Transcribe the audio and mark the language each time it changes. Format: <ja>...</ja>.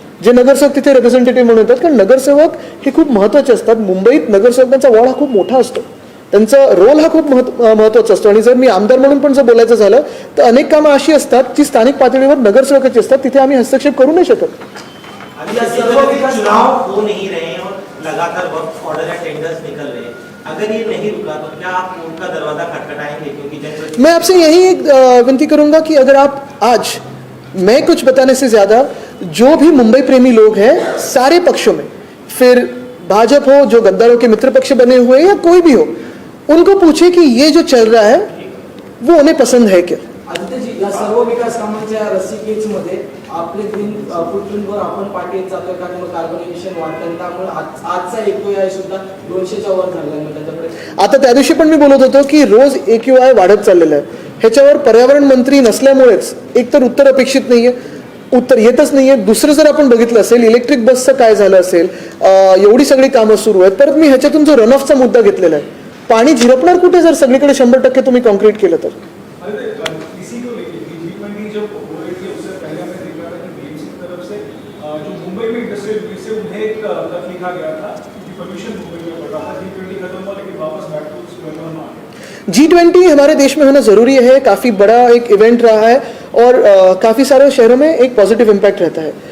<mr>जे नगरसेवक तिथे रिप्रेझेंटेटिव्ह म्हणून येतात, कारण नगरसेवक हे खूप महत्त्वाचे असतात. मुंबईत नगरसेवकांचा वॉर्ड हा खूप मोठा असतो, त्यांचा रोल हा खूप महत्त्वाचा असतो. आणि जर मी आमदार म्हणून पण जर बोलायचं झालं तर अनेक कामं अशी असतात जी स्थानिक पातळीवर नगरसेवकाची असतात, तिथे आम्ही हस्तक्षेप करू नाही शकत.</mr> <hi>चुनाव हो नहीं रहे हैं और लगातार वक्त ऑर्डर या टेंडर्स निकल रहे हैं, अगर ये नहीं रुका तो क्या आप कोर्ट का दरवाजा खटखटाएंगे? क्योंकि मैं आपसे यही एक विनती करूंगा कि अगर आप आज मैं कुछ बताने से ज़्यादा जो भी मुंबई प्रेमी लोग हैं सारे पक्षों में, फिर भाजपा हो, जो गद्दारों के मित्र पक्ष बने हुए या कोई भी हो, उनको पूछे कि ये जो चल रहा है वो उन्हें पसंद है क्या.</hi> <mr>आदित्यजी, या सर्व विकास कामांच्या रस्सीखेचमध्ये आपले ग्रीन फुटप्रिंटवर आपण पाठी येत जातोय, कारण मग कार्बोनेशन वाढतं. त्यामुळे आजचा AQI सुद्धा 200च्या वर झाला आहे. त्याच्याकडे आता त्या दिवशी पण मी बोलत होतो की रोज AQI वाढत चाललेलं आहे. ह्याच्यावर पर्यावरण मंत्री नसल्यामुळेच एकतर उत्तर अपेक्षित नाहीये, उत्तर येतच नाहीये. दुसरं जर आपण बघितलं असेल इलेक्ट्रिक बसचं काय झालं असेल, एवढी सगळी कामं सुरू आहेत. परत मी ह्याच्यातून जो रनऑफचा मुद्दा घेतलेला आहे, पाणी झिरपणार कुठे जर सगळीकडे 100% तुम्ही कॉन्क्रीट केलं तर.</mr> <hi>इसी को लेकर G20 जब हो रही थी उससे पहले हमने देखा था कि BMC की तरफ से जो मुंबई में इंडस्ट्रियल यूनिट से उन्हें एक खत लिखा गया था कि पोल्यूशन मुंबई में बढ़ रहा था. G20 खत्म हुआ लेकिन वापस</hi> <en>back to square one</en> <hi>आ गया. G20 हमारे देश में होना ज़रूरी है, काफ़ी बड़ा एक इवेंट रहा है और काफ़ी सारे शहरों में एक पॉजिटिव इम्पैक्ट रहता है.</hi>